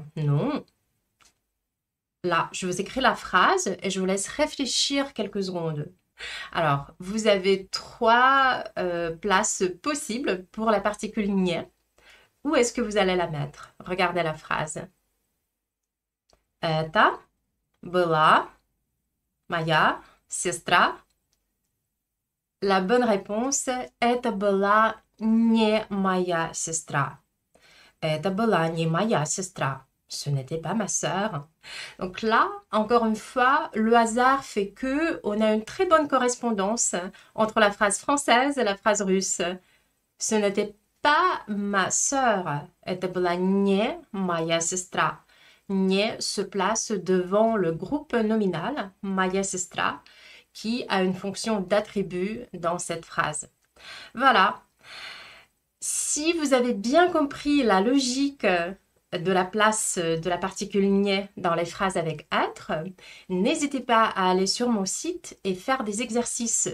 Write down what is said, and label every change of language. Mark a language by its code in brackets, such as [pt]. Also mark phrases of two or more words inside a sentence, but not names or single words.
[fr] Non. Là, je vous écris la phrase et je vous laisse réfléchir quelques secondes. Alors, vous avez trois places possibles pour la particule nie. où est-ce que vous allez la mettre? Regardez la phrase. [ru] Это была моя сестра. [fr] La bonne réponse, [ru] это была не моя сестра. Это была не моя сестра. [fr] Ce n'était pas ma sœur. Donc là, encore une fois, le hasard fait que on a une très bonne correspondance entre la phrase française et la phrase russe. Ce n'était pas ma sœur. [ru] Это была не моя сестра. Не [fr] se place devant le groupe nominal, [ru] моя сестра, [fr] qui a une fonction d'attribut dans cette phrase. Voilà. Si vous avez bien compris la logique de la place de la particule niais dans les phrases avec être, n'hésitez pas à aller sur mon site et faire des exercices.